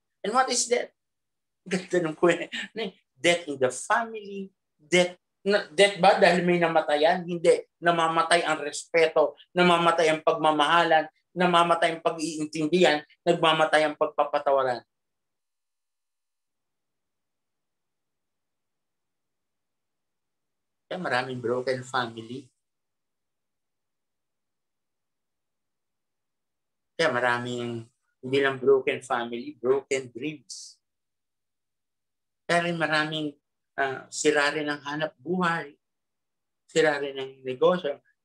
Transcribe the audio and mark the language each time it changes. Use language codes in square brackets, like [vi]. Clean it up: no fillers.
[en] And what is death? [tl] Ganda ng kwento. [en] Death in the family, death [tl] Death ba dahil may namatayan? Hindi. Namamatay ang respeto, namamatay ang pagmamahalan, namamatay ang pag-iintindihan, nagmamatay ang pagpapatawaran. Kaya maraming broken family. Kaya maraming, hindi lang broken family, broken dreams. Kaya rin maraming sira rin ang hanap buhay, sira rin ang negosyo.